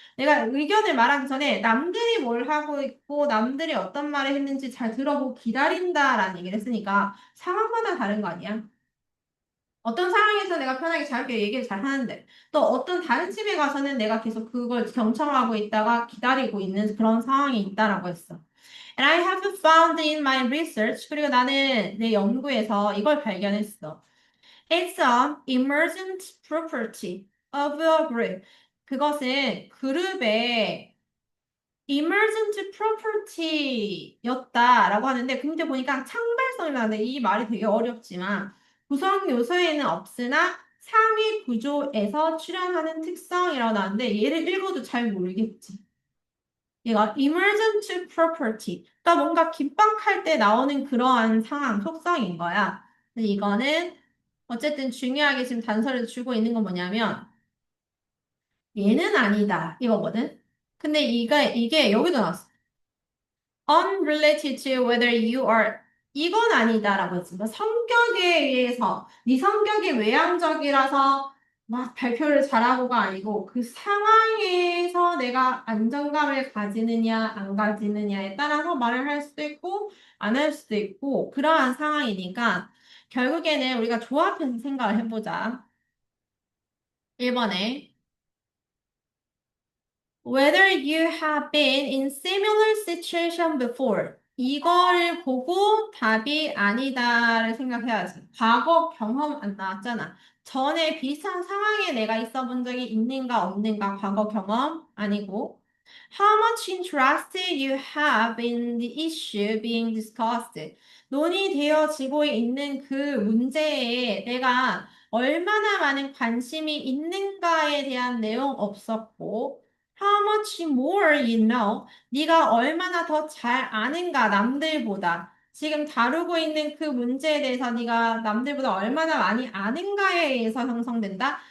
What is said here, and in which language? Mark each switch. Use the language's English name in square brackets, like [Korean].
[Korean] 내가 의견을 말하기 전에 남들이 뭘 하고 있고 남들이 어떤 말을 했는지 잘 들어보고 기다린다라는 얘기를 했으니까 상황마다 다른 거 아니야? 어떤 상황에서 내가 편하게 자유롭게 얘기를 잘 하는데 또 어떤 다른 집에 가서는 내가 계속 그걸 경청하고 있다가 기다리고 있는 그런 상황이 있다라고 했어. [English] And I have found in my research [Korean] 그리고 나는 내 연구에서 이걸 발견했어. [English] It's an emergent property of a group. [Korean] 그것은 그룹의 emergent property였다라고 하는데 근데 보니까 창발성이라는데 이 말이 되게 어렵지만 구성 요소에는 없으나 상위 구조에서 출현하는 특성이라고 나왔는데 얘를 읽어도 잘 모르겠지. 얘가 emergent property. 그러니까 뭔가 긴박할 때 나오는 그러한 상황, 속성인 거야. 근데 이거는 어쨌든 중요하게 지금 단서를 주고 있는 건 뭐냐면 얘는 아니다 이거거든. 근데 이게 여기도 나왔어. [English] unrelated to whether you are [Korean] 이건 아니다라고 했습니다. 성격에 의해서 네 성격이 외향적이라서 막 발표를 잘하고가 아니고 그 상황에서 내가 안정감을 가지느냐 안 가지느냐에 따라서 말을 할 수도 있고 안 할 수도 있고 그러한 상황이니까 결국에는 우리가 조합해서 생각을 해보자. 1번에 [English] Whether you have been in similar situation before. [Korean] 이거를 보고 답이 아니다를 생각해야지. 과거 경험 안 나왔잖아. 전에 비슷한 상황에 내가 있어 본 적이 있는가 없는가 과거 경험 아니고. [English] How much interest you have in the issue being discussed. [Korean] 논의되어지고 있는 그 문제에 내가 얼마나 많은 관심이 있는가에 대한 내용 없었고. [English] How much more you know? [Korean] 네가 얼마나 더 잘 아는가 남들보다. 지금 다루고 있는 그 문제에 대해서 네가 남들보다 얼마나 많이 아는가에 의해서 형성된다.